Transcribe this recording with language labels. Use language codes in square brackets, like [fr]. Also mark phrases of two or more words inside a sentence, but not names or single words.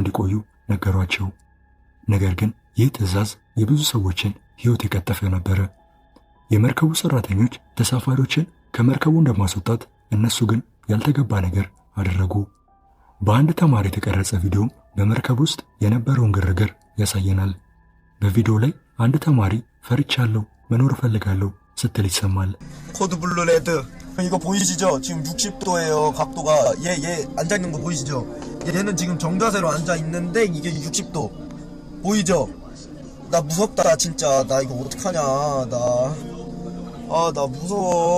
[am] እንዲቆዩ ነገሯቸው። ነገር ግን ይህ ትዕዛዝ የብዙ ሰዎችን ሕይወት የቀጠፈ ነበረ። የመርከቡ ሰራተኞች ተሳፋሪዎችን ከመርከቡ እንደማስወጣት እነሱ ግን ያልተገባ ነገር አደረጉ። በአንድ ተማሪ የተቀረጸ ቪዲዮም በመርከብ ውስጥ የነበረውን ግርግር ያሳየናል። በቪዲዮ ላይ አንድ ተማሪ ፈርቻለሁ፣ መኖር እፈልጋለሁ ስትል ይሰማል። [ko] 코드 블루 레드 이거 보이시죠? 지금 60도예요. 각도가 얘 앉아 있는 거 보이시죠? 얘는 지금 정자세로 앉아 있는데 이게 60도 보이죠? 나 무섭다 진짜. 나 이거 어떡하냐. 나 무서워.